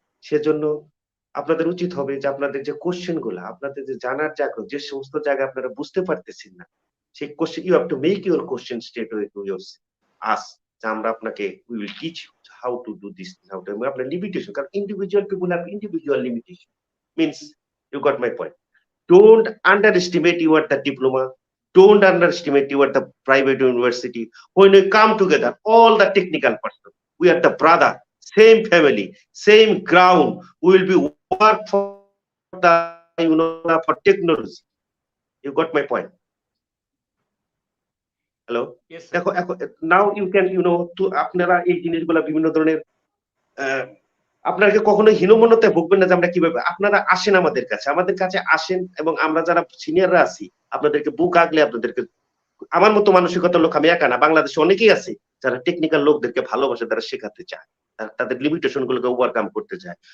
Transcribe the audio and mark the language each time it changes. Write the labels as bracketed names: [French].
[Bangla] সেজন্য আপনাদের উচিত হবে যে আপনাদের যে কোশ্চেন গুলা, আপনাদের যে জানার জায়গা, যে সমস্ত জায়গা আপনারা বুঝতে পারতেছেন না, সেই question [English] you have to make your question state with your us, [Bangla] যে আমরা আপনাকে [English] we will teach how to [Bangla] do this, how to. আপনার লিমিটেশন, কারণ [English] Individual people have individual limitation. Means you got my point. Don't underestimate you at the diploma. Don't underestimate you at the private university. When we come together, all the technical person, we are the brother, same family, same ground. We will be work for the for technology. You got my point? Hello. Yes, [Bangla] দেখো [English] now you can to [Bangla] আপনারা এই জিনিসগুলো বিভিন্ন ধরনের আপনাকে কখনো হীনমন্যতায় ভুগবেন না যে আমরা কিভাবে। আপনারা আসেন আমাদের কাছে আসেন, এবং আমরা যারা সিনিয়ররা আছি আপনাদেরকে বুক আগলে আপনাদেরকে, আমার মতো মানসিকতার লোক আমি একা না, বাংলাদেশে অনেকেই আছে যারা টেকনিক্যাল লোকদেরকে ভালোবাসে, তারা শেখাতে চায়, তাদের লিমিটেশন গুলোকে ওভারকাম করতে চায়।